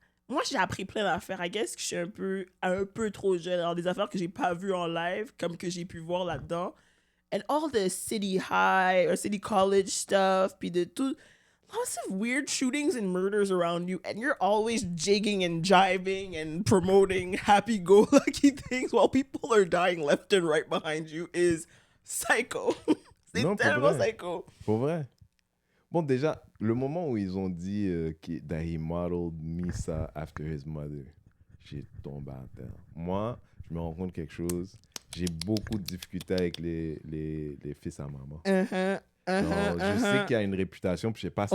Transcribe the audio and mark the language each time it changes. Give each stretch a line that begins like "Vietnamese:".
French: Moi, j'ai appris plein d'affaires.
English: I guess
French: que je suis un peu trop jeune. Alors, des affaires que j'ai pas vues en live, comme que j'ai pu voir là-dedans.
English: And all the city high or city college stuff,
French: puis de tout.
English: Lots of weird shootings and murders around you, and you're always jigging and jiving and promoting happy-go-lucky things while people are dying left and right behind you is psycho.
French: C'est Non, pour tellement vrai. psycho. Pour vrai. Bon, déjà, le moment où ils ont dit
English: that he modeled Misa after his mother,
French: j'ai tombé à terre. Moi, je me rends compte quelque chose. J'ai beaucoup de difficultés avec les fils à maman. Genre, je sais qu'il y a une réputation, puis je sais pas c'est